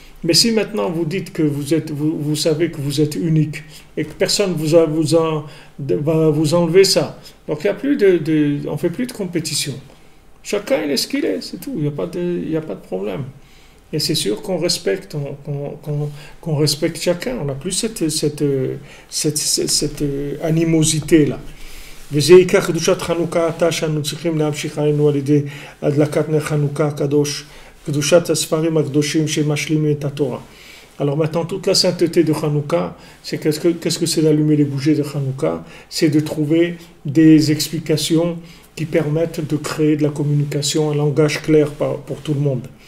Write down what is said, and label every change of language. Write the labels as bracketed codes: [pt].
[fr] Mais si maintenant vous dites que vous savez que vous êtes unique et que personne va vous enlever ça, donc il y a plus on ne fait plus de compétition. Chacun il est ce qu'il est, c'est tout. Il n'y a pas de problème. Et c'est sûr qu'on respecte, qu'on respecte chacun. On n'a plus cette animosité-là. [he] וזה עיקר קדושת חנוכה עתה שאנו צריכים להמשיך עלינו על ידי הדלקת נר חנוכה הקדוש, קדושת הספרים הקדושים שמשלימים את התורה. [fr] Alors maintenant, toute la sainteté de Hanouka, c'est qu'est-ce que c'est d'allumer les bougies de Hanouka? C'est de trouver des explications qui permettent de créer de la communication, un langage clair pour tout le monde.